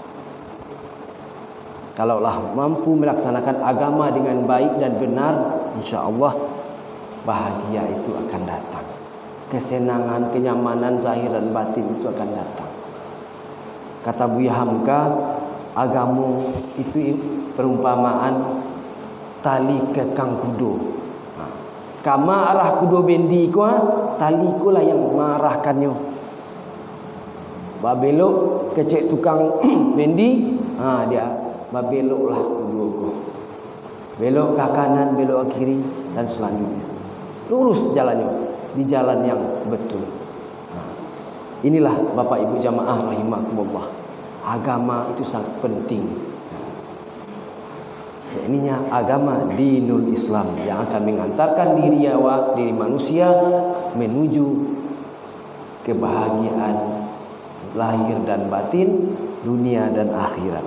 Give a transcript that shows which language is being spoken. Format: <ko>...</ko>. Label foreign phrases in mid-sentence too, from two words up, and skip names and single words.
<id>Kalaulah mampu melaksanakan agama dengan baik dan benar,</id> <ar>إن شاء الله</ar> <id>bahagia itu akan datang. Kesenangan, kenyamanan zahir dan batin itu akan datang. Kata Buya Hamka, agama itu perumpamaan tali kekang kudo.</id> <min>Kama arah kudo bendi ko, tali ko lah yang mengarahkannya. Babelok kecek tukang bendi, dia babeloklah kudo ko.</min> <id>Belok ke kanan, belok ke kiri dan selanjutnya. Lurus jalannya di jalan yang betul. Inilah Bapak Ibu jamaah rahimakumullah. Agama itu sangat penting. Ininya agama dinul Islam yang akan mengantarkan diri awak, diri manusia menuju kebahagiaan lahir dan batin, dunia dan akhirat.</id>